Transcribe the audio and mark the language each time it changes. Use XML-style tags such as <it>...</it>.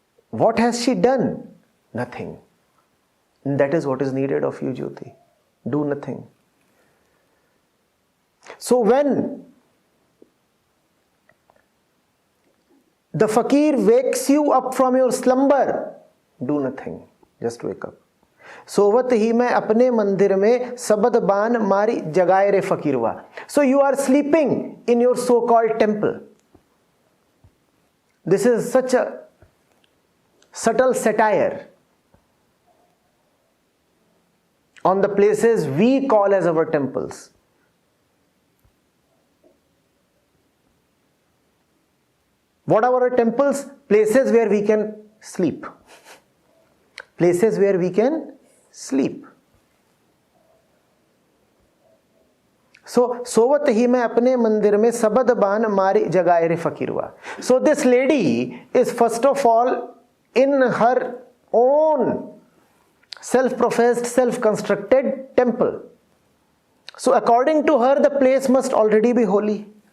<en>What has she done? Nothing. And that is what is needed of you, Jyoti. Do nothing. So when the fakir wakes you up from your slumber, do nothing. Just wake up.</en> <hi>सोवत ही मैं अपने मंदिर में सबद बान मारी जगाए रे फकीरवा.</hi> <en>So you are sleeping in your so-called temple. This is such a subtle satire on the places we call as our temples. What are our temples? Places where we can sleep. Places where we can sleep.</en> <hi>So, सोवत ही मैं अपने मंदिर में सबद बान मारी जगाए रे फकीरवा.</hi> <en>So this lady is first of all in her own self-professed, self-constructed temple. So according to her, the place must already be holy.</en>